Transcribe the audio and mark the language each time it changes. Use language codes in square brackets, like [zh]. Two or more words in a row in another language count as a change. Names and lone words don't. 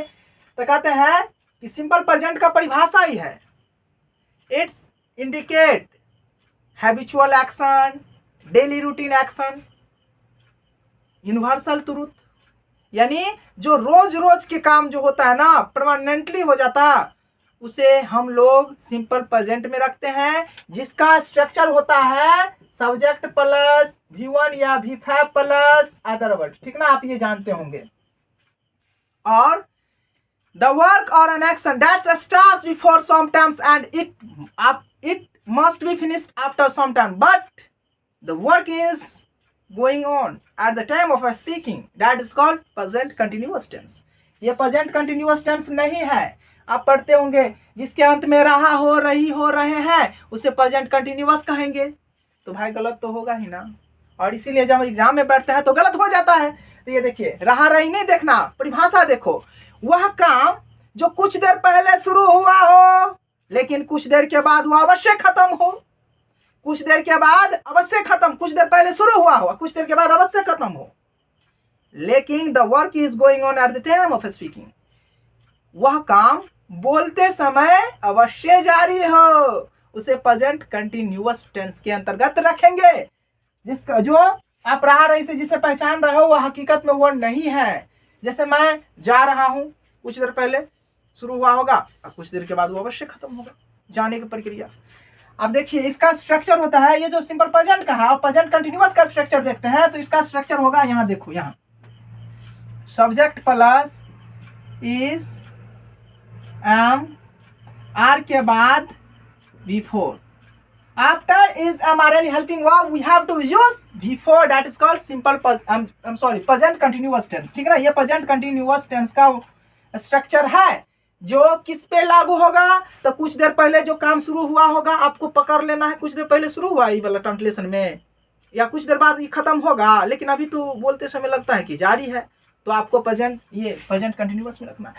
[hi] तो कहते हैं कि [en] simple present [hi] का परिभाषा ही है, [en] it's indicate habitual action, daily routine action, universal truth, [hi] यानी जो रोज रोज के काम जो होता है ना, परमानेंटली हो जाता, उसे हम लोग [en] simple present [hi] में रखते हैं, जिसका स्ट्रक्चर होता है [en] subject plus V1 [hi] या [en] V5 plus other word, [hi] ठीक ना। आप ये जानते होंगे। [en] और the work or an action that starts before sometimes and it must be finished after some time, but the work is going on at the time of speaking, that is called present continuous tense। [hi] ये [en] present continuous tense [hi] नहीं है। आप पढ़ते होंगे जिसके अंत में रहा, हो रही, हो रहे हैं, उसे [en] present continuous [hi] कहेंगे। तो भाई गलत तो होगा ही ना, और इसीलिए जब एग्जाम में बैठते हैं तो गलत हो जाता है। तो ये देखिए, रहा रही नहीं देखना, परिभाषा देखो, वह काम जो कुछ देर पहले शुरू हुआ हो लेकिन कुछ देर के बाद वो अवश्य खत्म हो, कुछ देर के बाद अवश्य खत्म, कुछ देर पहले शुरू हुआ हो, कुछ देर के बाद अवश्य खत्म हो, लेकिन [en] the work is going on at the time of speaking, [hi] वह काम बोलते समय अवश्य जारी हो, उसे [en] present continuous tense [hi] के अंतर्गत रखेंगे, जिसका जो आप रहा रही से जिसे पहचान रहे हो वह हकीकत में वो नहीं है। जैसे मैं जा रहा हूं, कुछ देर पहले शुरू हुआ होगा और कुछ देर के बाद वो अवश्य खत्म होगा, जाने की प्रक्रिया। अब देखिए इसका स्ट्रक्चर होता है, ये जो [en] simple present [hi] का है और [en] present continuous [hi] का स्ट्रक्चर देखते हैं तो इसका स्ट्रक्चर होगा, यहाँ देखो, यहाँ [en] subject plus is am are [hi] के बाद [en] before, after is am are any helping verb we have to use before, that is called simple present continuous tense. [hi] ठीक है ना, ये [en] present continuous tense [hi] का स्ट्रक्चर है जो किस पे लागू होगा, तो कुछ देर पहले जो काम शुरू हुआ होगा आपको पकड़ लेना है, कुछ देर पहले शुरू हुआ ये वाला ट्रांसलेशन में, या कुछ देर बाद ये खत्म होगा, लेकिन अभी तो बोलते समय लगता है कि जारी है, तो आपको प्रेजेंट, ये [en] present continuous [hi] में रखना है।